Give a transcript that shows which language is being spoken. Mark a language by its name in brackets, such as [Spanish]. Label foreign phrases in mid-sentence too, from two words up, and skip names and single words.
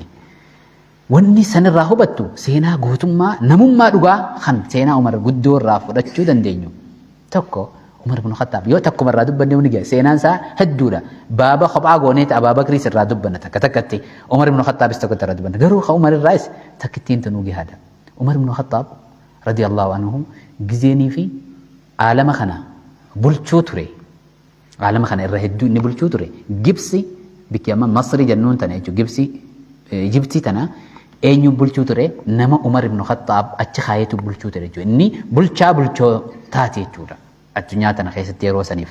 [Oromo] Wanni sanirraa hubattu seenaa gootummaa namummaa dhugaa kan seenaa Umar guddoo irraa fudhachuu dandeenyu. Tokko Umar ibn Khattab yoo takkuma irraa dubbanne ni ga'a seenaan isaa hedduudha. Baaba kophaa gooneeti Abaabakris irraa dubbanna takka takkatti Umar ibn Khattabis tokkotti irraa dubbanna. Garuu ka Umar irraas takkittiin tanuu gahaadha. Umar ibn Khattab [Arabic] رضي الله عنه [Oromo] gizeenii fi aalama kana bulchuu ture. Aalama kana irra hedduu inni bulchuu ture. Gibsi bikki amma Masri jennuun tana jechuudha. Gibsi Ijibtii tana eenyu bulchuu ture nama Umar ibn Khattab achi kaayetu bulchuu ture jechuudha. Inni bulchaa bulchootaati jechuudha. Addunyaa tana keessatti yeroo saniif.